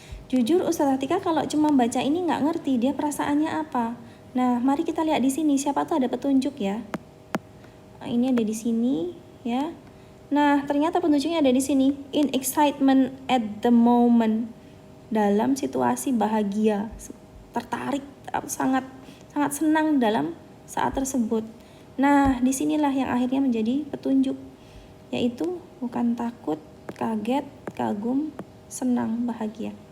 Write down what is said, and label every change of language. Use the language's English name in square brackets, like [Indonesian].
[Indonesian] Jujur Ustazah Atika kalau cuma baca ini nggak ngerti dia perasaannya apa. Nah, mari kita lihat di sini, siapa tuh ada petunjuk ya. Ini ada di sini ya. Nah, ternyata petunjuknya ada di sini. [English] In excitement at the moment. [Indonesian] Dalam situasi bahagia, tertarik, sangat senang dalam saat tersebut. Nah, disinilah yang akhirnya menjadi petunjuk, yaitu bukan takut, kaget, kagum, senang, bahagia.